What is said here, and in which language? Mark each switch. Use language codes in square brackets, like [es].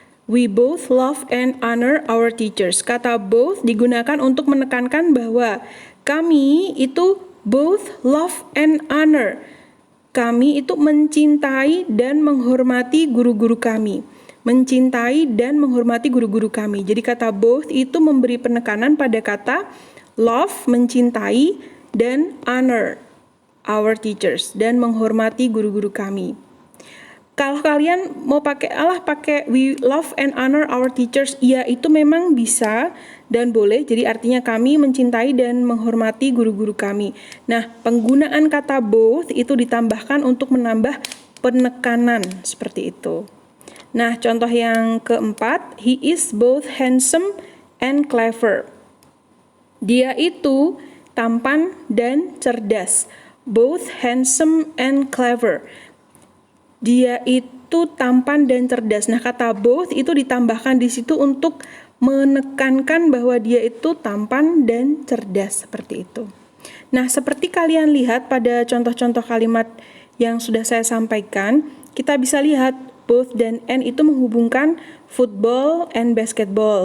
[en] We both love and honor our teachers. [id] Kata both digunakan untuk menekankan bahwa kami itu [en] both love and honor. [id] Kami itu mencintai dan menghormati guru-guru kami. Mencintai dan menghormati guru-guru kami. Jadi kata both itu memberi penekanan pada kata love, mencintai, dan [en] honor our teachers, [id] dan menghormati guru-guru kami. Kalau kalian mau pakai [en] we love and honor our teachers, [id] ya itu memang bisa dan boleh. Jadi artinya kami mencintai dan menghormati guru-guru kami. Nah, penggunaan kata both itu ditambahkan untuk menambah penekanan, seperti itu. Nah, contoh yang keempat, [en] he is both handsome and clever. [id] Dia itu tampan dan cerdas. [en] Both handsome and clever. [id] Dia itu tampan dan cerdas. Nah, kata both itu ditambahkan di situ untuk menekankan bahwa dia itu tampan dan cerdas, seperti itu. Nah, seperti kalian lihat pada contoh-contoh kalimat yang sudah saya sampaikan, kita bisa lihat both dan and itu menghubungkan [en] football and basketball.